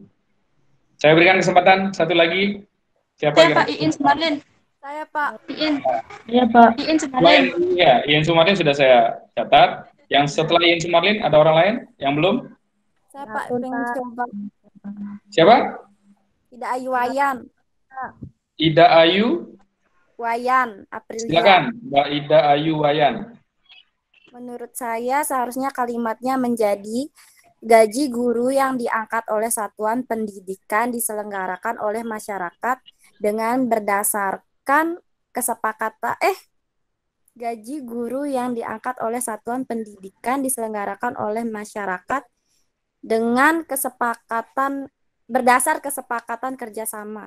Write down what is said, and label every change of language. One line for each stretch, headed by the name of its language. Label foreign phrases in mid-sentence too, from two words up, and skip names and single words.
Indonesian: Saya berikan kesempatan satu lagi. Siapa Saya Pak Iin Sumarlin. Saya Pak Iin. Iya Pak. Iin Sumarlin. Ya, Iin Sumarlin sudah saya catat. Yang setelah Iin Sumarlin ada orang lain yang belum? Saya Pak pengen coba. Siapa? Ida Ayu Wayan. Ida Ayu Wayan Aprilia. Silakan, Mbak Ida Ayu Wayan. Menurut saya seharusnya kalimatnya menjadi gaji guru yang diangkat oleh satuan pendidikan diselenggarakan oleh masyarakat dengan berdasarkan kesepakatan gaji guru yang diangkat oleh satuan pendidikan diselenggarakan oleh masyarakat dengan kesepakatan berdasar kesepakatan kerjasama.